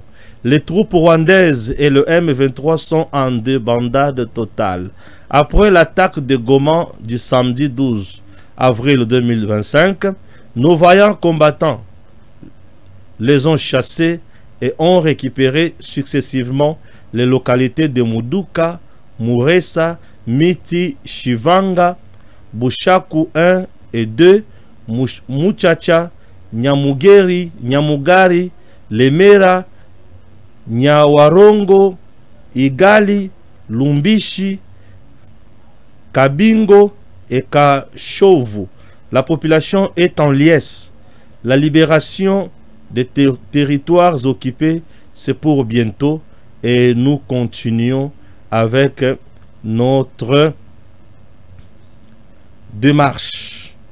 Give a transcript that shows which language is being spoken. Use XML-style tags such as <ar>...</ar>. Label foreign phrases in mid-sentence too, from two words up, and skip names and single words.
<fr>Les troupes rwandaises et le M23 sont en débandade totale. Après l'attaque de Goma du samedi 12 avril 2025, nos vaillants combattants les ont chassés et ont récupéré successivement les localités de Muduka, Muresa, Miti, Shivanga, Bushaku 1 et 2, Muchacha, Nyamugeri, Nyamugari, Lemera, Nyawarongo, Igali, Lumbishi, Kabingo et Kashovu. La population est en liesse. La libération des territoires occupés, c'est pour bientôt et nous continuons avec notre démarche.</fr>